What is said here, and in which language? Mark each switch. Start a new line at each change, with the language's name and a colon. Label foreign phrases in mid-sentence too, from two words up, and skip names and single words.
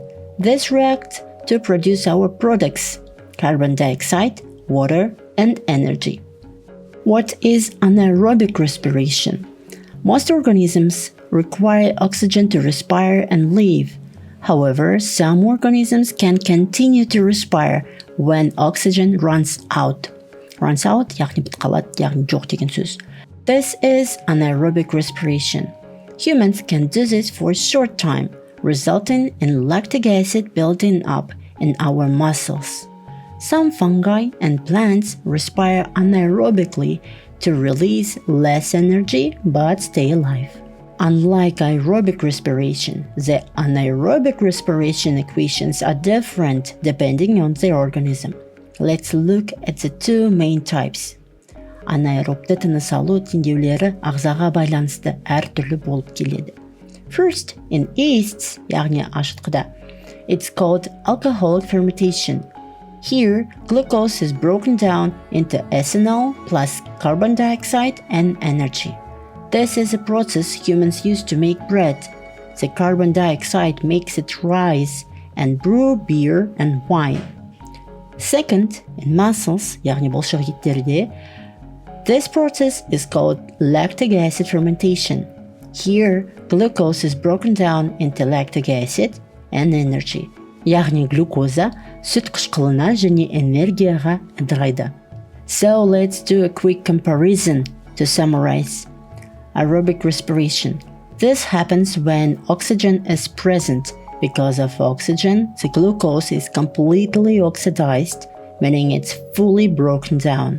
English: This reacts to produce our products, carbon dioxide, water, and energy. What is anaerobic respiration? Most organisms require oxygen to respire and live. However, some organisms can continue to respire when oxygen runs out. Runs out,
Kazakh: яғни бітіп қалады, яғни жоқ деген сөз.
English: This is anaerobic respiration. Humans can do this for a short time, resulting in lactic acid building up in our muscles. Some fungi and plants respire anaerobically to release less energy but stay alive. Unlike aerobic respiration, the anaerobic respiration equations are different depending on the organism. Let's look at the two main types.
Kazakh: Анаэробты тыныс алу теңдеулері ағзаға байланысты әртүрлі болып келеді.
English: First, in yeasts,
Kazakh: яғни ашытқыда,
English: it's called alcoholic fermentation. Here, glucose is broken down into ethanol plus carbon dioxide and energy. This is a process humans use to make bread. The carbon dioxide makes it rise and brew beer and wine. Second, in mussels,
Kazakh: яғни бұлшық еттерде,
English: this process is called lactic acid fermentation. Here, glucose is broken down into lactic acid and energy.
Kazakh: Яғни глюкоза сүт қышқылына және энергияға ыдырайды.
English: So let's do a quick comparison to summarize. Aerobic respiration. This happens when oxygen is present. Because of oxygen, the glucose is completely oxidized, meaning it's fully broken down.